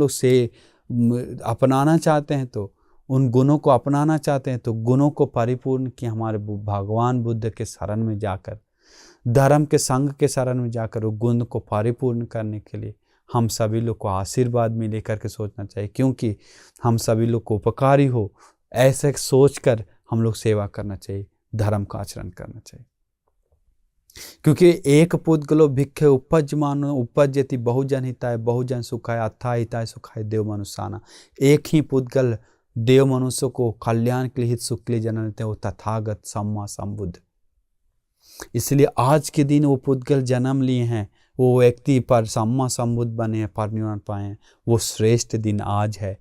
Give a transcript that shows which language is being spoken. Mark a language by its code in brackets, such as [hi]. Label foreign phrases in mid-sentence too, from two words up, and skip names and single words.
[hi] लोग से अपनाना चाहते हैं, तो उन गुणों को अपनाना चाहते हैं, तो गुणों को परिपूर्ण किया हमारे भगवान बुद्ध के शरण में जाकर, धर्म के संग के शरण में जाकर वो गुण को परिपूर्ण करने के लिए हम सभी लोग को आशीर्वाद में लेकर के सोचना चाहिए, क्योंकि हम सभी लोग को उपकारी हो ऐसे सोच कर हम लोग सेवा करना चाहिए, धर्म का आचरण करना चाहिए। [pi] क्योंकि एक पुद्गलो भिक्खे उपज्यमानो उपज्यति बहुजन हिताय बहुजन सुखाय अथाय हिताय सुखाय देव मनुष्याना। [hi] एक ही पुद्गल देव मनुष्य को कल्याण के लिए, हित सुख के लिए जन्म लेते हैं, वो तथागत [pi] सम्मा संबुद्ध। [hi] इसलिए आज के दिन वो पुद्गल जन्म लिए हैं, वो व्यक्ति पर [pi] सम्मा संबुद्ध [hi] बने हैं, परिनिर्वाण पाए हैं, वो श्रेष्ठ दिन आज है।